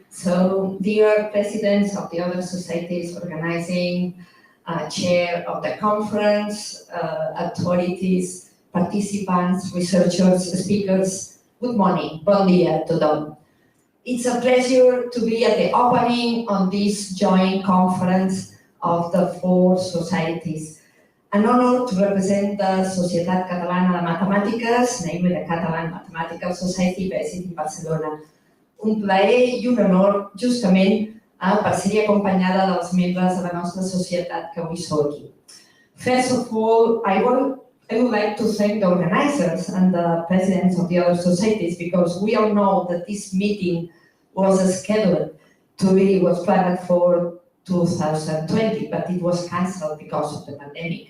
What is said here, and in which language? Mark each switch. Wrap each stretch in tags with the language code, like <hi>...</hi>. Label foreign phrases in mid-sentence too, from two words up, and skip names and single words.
<en>So, dear presidents of the other societies organizing, chair of the conference, authorities, participants, researchers, speakers, good morning,</en> <ca>bon dia</ca> <en>to them. It's a pleasure to be at the opening on this joint conference of the 4 societies. An honor to represent the Societat Catalana de Matemàtiques, namely the Catalan Mathematical Society based in Barcelona.</en> <ca>Un plaer i un honor, justament, per ser acompanyada dels membres de la nostra societat que avui sou aquí.</ca> <en>First of all, I would like to thank the organizers and the presidents of the other societies, because we all know that this meeting was scheduled to be, was planned for 2020, but it was cancelled because of the pandemic.</en>